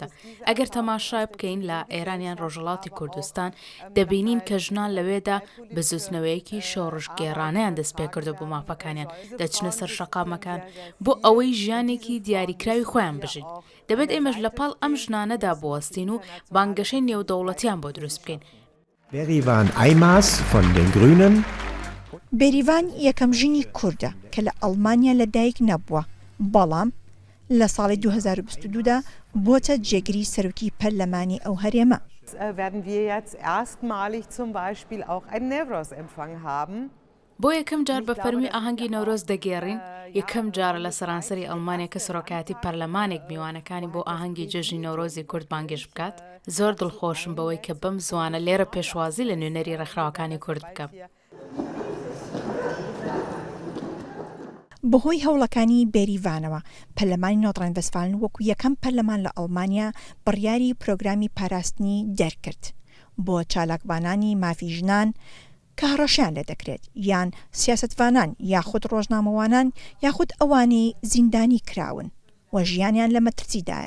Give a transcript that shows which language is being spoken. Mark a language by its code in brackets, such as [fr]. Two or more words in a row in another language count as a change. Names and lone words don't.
[ckb] ئەگەر تەماشای بکەین لە ئێرانیان ڕۆژهەڵاتی کوردستان دەبینین کە ژنان لەوێدا بزوسنەوەیەکی شۆڕشگێڕانەیان دەست پێ کردو بۆ مافەکانیان دەچنە سەر شەقامەکان بۆ ئەوەی ژیانێکی دیاریکراوی خۆیان بژین. دەبێت ئێمەش لەپاڵ ئەم ژنانەدا بوەستین و بانگەشەی نێودەوڵەتیان بۆ دروست بکەین. [de] بێریڤان ئایماس von den Grünen. [ckb] بێریڤان یەکەم ژنی کوردە کە لە ئەڵمانیا لەدایک نەبووە، بەڵام لە ساڵی 2022دا بۆتە جێگیری سەرۆکی پەرلەمانی ئەو هەرێمە. [de] werden wir jetzt erstmalig zum Beispiel auch einen Newroz-Empfang haben. [ckb] بۆ یەکەم جار بە فەرمی ئاهەنگی نەورۆز دەگێڕین. یەکەم جارە لە سەرانسەری ئەڵمانیا کە سەرۆکایەتی پەرلەمانێک میوانەکانی بۆ ئاهەنگی جەژنی نەورۆزی کورد بانگێش بکات. زۆر دڵخۆشم بەوەی کە بەم زوانە لێرە پێشوازی لە نوێنەری ڕێکخراوەکانی کورد بکەم. بەهۆی هەوڵەکانی بێریڤانەوە پەرلەمانی نۆتڕاین-ڤێستفالن وەکو یەکەم پەرلەمان لە ئەڵمانیا بڕیاری پرۆگرامی پاراستنی دەرکرد بۆ چالاکبانانی مافی ژنان کە هەڕەشیان لێ دەکرێت یان سیاسەتوانان یاخود ڕۆژنامەوانان یاخود ئەوانەی زیندانی کراون و ژیانیان لە مەترسیدایە.